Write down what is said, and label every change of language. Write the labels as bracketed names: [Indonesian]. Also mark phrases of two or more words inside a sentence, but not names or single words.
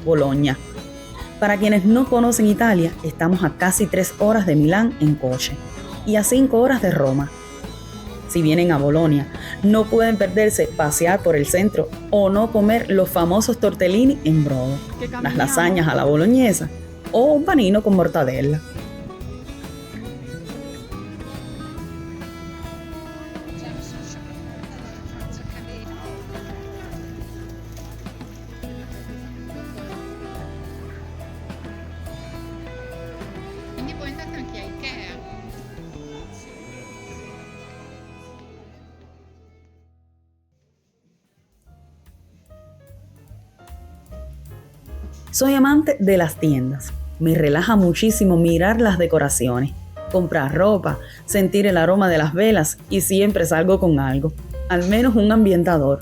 [Spanish] Para quienes no conocen Italia, estamos a casi 3 horas de Milán en coche. y a 5 horas de Roma. Si vienen a Bolonia, no pueden perderse pasear por el centro o no comer los famosos tortellini en brodo, las lasañas a la boloñesa o un panino con mortadella. [Italian] Quindi poi andate anche a Ikea. [Spanish] Soy amante de las tiendas. Me relaja muchísimo mirar las decoraciones, comprar ropa, sentir el aroma de las velas y siempre salgo con algo, al menos un ambientador.